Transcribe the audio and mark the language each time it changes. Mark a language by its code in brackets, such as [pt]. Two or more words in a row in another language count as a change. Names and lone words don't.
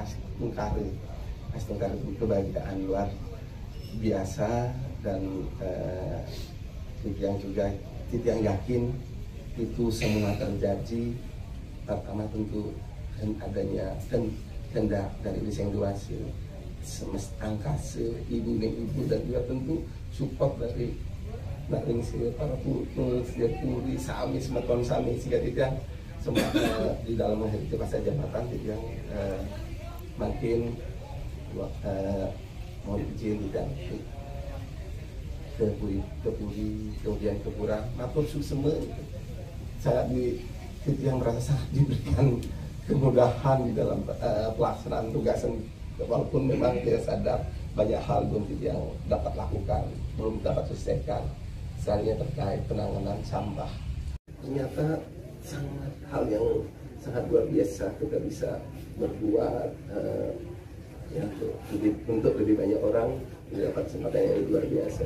[id] Astung Kare itu kebahagiaan luar biasa, dan Titiang yakin itu semua terjadi pertama tentu adanya kehendak dari Desain Duasil, angkasa ibu dan juga tentu support dari Nakling para puri sami [ban] semeton sami [id] sehingga Titiang semua di dalam menghadapi masa jabatan Titiang makin mohon izin Titiang ke puri kemudian ke Pura matur semua sangat Titiang merasa sangat diberikan kemudahan di dalam pelaksanaan tugas, walaupun memang dia sadar banyak hal belum Titiang dapat lakukan, belum dapat selesaikan, misalnya terkait penanganan sampah. Ternyata hal yang sangat luar biasa kita bisa berbuat ya, untuk lebih banyak orang dapat kesempatan yang luar biasa.